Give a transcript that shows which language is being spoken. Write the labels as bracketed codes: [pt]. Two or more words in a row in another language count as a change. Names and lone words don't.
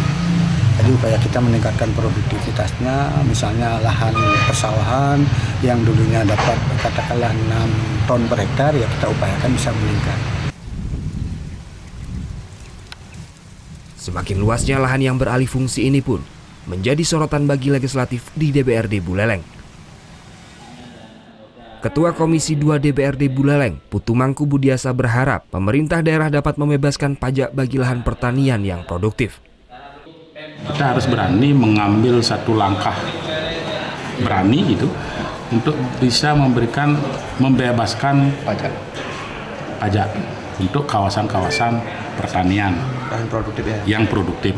[id] Jadi upaya kita meningkatkan produktivitasnya, misalnya lahan persawahan yang dulunya dapat katakanlah 6 ton per hektar, ya kita upayakan bisa meningkat. Semakin luasnya lahan yang beralih fungsi ini pun menjadi sorotan bagi legislatif di DPRD Buleleng. Ketua Komisi 2 DPRD Buleleng, Putu Mangku Budiasa berharap pemerintah daerah dapat membebaskan pajak bagi lahan pertanian yang produktif. Kita harus berani mengambil satu langkah berani gitu untuk bisa membebaskan pajak untuk kawasan-kawasan pertanian yang produktif.